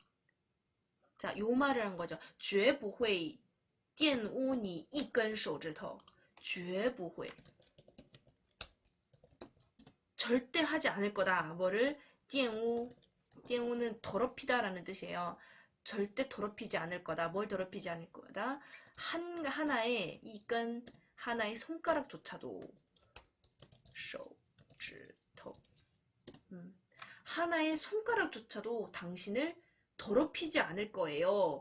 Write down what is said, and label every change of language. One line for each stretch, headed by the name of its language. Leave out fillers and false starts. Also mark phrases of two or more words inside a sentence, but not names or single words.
Korean: 자, 요 말을 한 거죠.
Chinese: 绝不会玷污你一根手指头. 绝不会.
Korean: 절대 하지 않을 거다. 뭐를?
Chinese: 玷污.
Korean: 玷污는 더럽히다라는 뜻이에요. 절대 더럽히지 않을 거다. 뭘 더럽히지 않을 거다? 하나의 이건 하나의 손가락조차도 手指头 하나의 손가락조차도 당신을 더럽히지 않을 거예요.